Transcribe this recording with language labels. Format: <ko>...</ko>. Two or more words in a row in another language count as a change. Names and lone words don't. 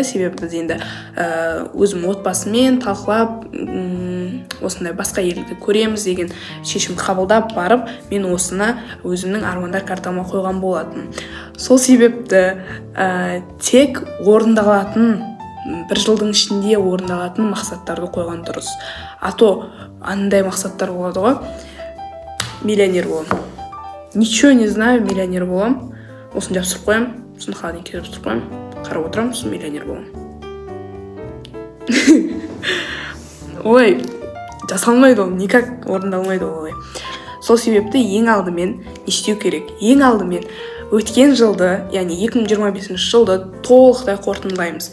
<kk>Себебі біз енді өзім отбасымен талқылап, осындай басқа елді көреміз деген шешім қабылдап барып, мен осыны өзімнің армандар картама қойған болатын. Сол себепті тек орындалатын, бір жылдың ішінде орындалатын мақсаттарды қойған дұрыс. А то андай мақсаттар болады ғой. Миллионер болам.</kk> <ru>Ничего не знаю,</ru> <kk>миллионер болам. Осын жабыстырып қоям, осын холодильникке жабыстырып қоям, қарап отырам, осын миллионер болам. Ой, жасалмайды ол, никак орындалмайды олай. Сол себепті ең алдымен не істеу керек? Ең алдымен өткен жылды, яғни 2025 жылды толықтай қорытындылаймыз.</kk>